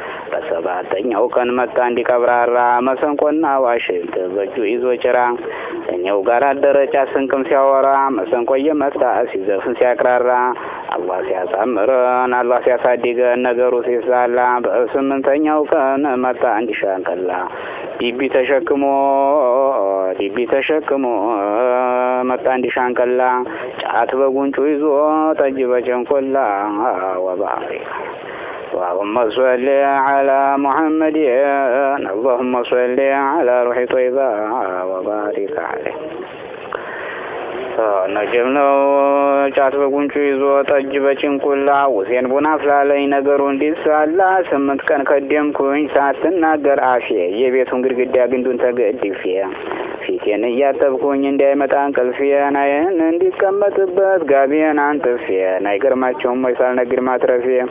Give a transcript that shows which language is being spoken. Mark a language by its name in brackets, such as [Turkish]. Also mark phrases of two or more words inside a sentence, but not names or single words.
[Amharic] በሰባተኛው ቀን መጣ እንዲቀብራራ፣ መሰንቆና ዋሽንት በእጁ ይዞ ጭራ። ከእኛው ጋር አደረ ጫት ስንቅም ሲያወራ፣ መሰንቆ እየመታ ሲዘፍን ሲያቅራራ፣ አላህ ሲያሳምረን፣ አላህ ሲያሳድገን፣ ነገሩ ሲሳላ፣ በስምንተኛው ቀን መጣ እንዲሻንቀላ። ዲቢ ተሸክሞ፣ ዲቢ ተሸክሞ መጣ እንዲሻንቀላ። ጫት በጉንጩ ይዞ፣ ጠጅ በጨንቆላ። [Arabic] ወባሪክ اللهم صل على محمد، اللهم صل على روح طيبة وبارك عليه። [Amharic] ነጅም ነው ጫት በጉንጩ ይዞ ጠጅ በጭንቁላ፣ ሁሴን ቡና አፍላለኝ ነገሩ እንዲሳላ፣ ስምንት ቀን ከደምኩኝ ሳትናገር አፌ፣ የቤቱን ግድግዳ ግንዱን ተገድፌ፣ ፊቴን እያጠብኩኝ እንዳይመጣ እንቅልፌ፣ ናይን እንዲቀመጥበት ጋቢን አንጥፌ፣ አይገርማቸውም ወይ ሳልነግድ ማትረፌ።